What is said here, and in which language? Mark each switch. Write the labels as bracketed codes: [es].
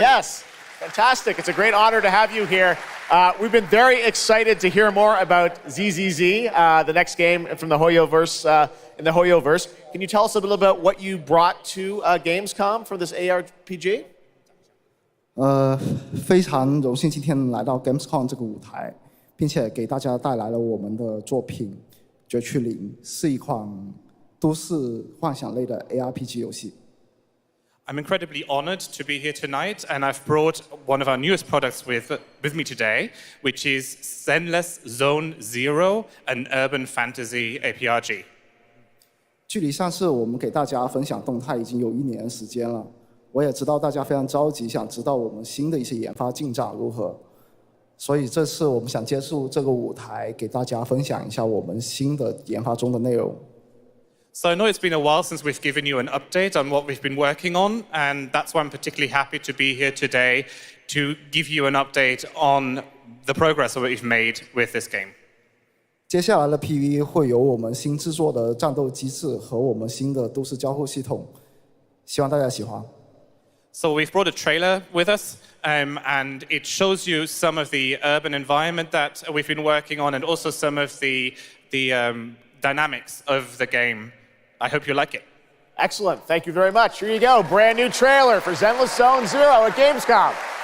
[en] Yes, fantastic. It's a great honor to have you here. We've been very excited to hear more about ZZZ, the next game from the Hoyoverse, in the Hoyoverse. Can you tell us a little about what you brought to Gamescom for this ARPG? [zh] 非常荣幸今天来到 Gamescom 这个舞台，并且给大家带来了我们的作品《绝区0》，是一款都市幻想类的 ARPG 游戏。 [en] I'm incredibly honored to be here tonight, and I've brought one of our newest products with me today, which is Zenless Zone Zero, an urban fantasy ARPG. [zh] 距离上次我们给大家分享动态已经有1年时间了。我也知道大家非常着急，想知道我们新的一些研发进展如何，所以这次我们想借助这个舞台，给大家分享一下我们新的研发中的内容。 [en] So I know it's been a while since we've given you an update on what we've been working on, and that's why I'm particularly happy to be here today to give you an update on the progress that we've made with this game. [zh] 接下来的 PV 会有我们新制作的战斗机制和我们新的都市交互系统，希望大家喜欢。 [en] So we've brought a trailer with us, and it shows you some of the urban environment that we've been working on, and also some of the dynamics of the game. I hope you like it. Excellent. Thank you very much. Here you go. Brand new trailer for Zenless Zone Zero at Gamescom.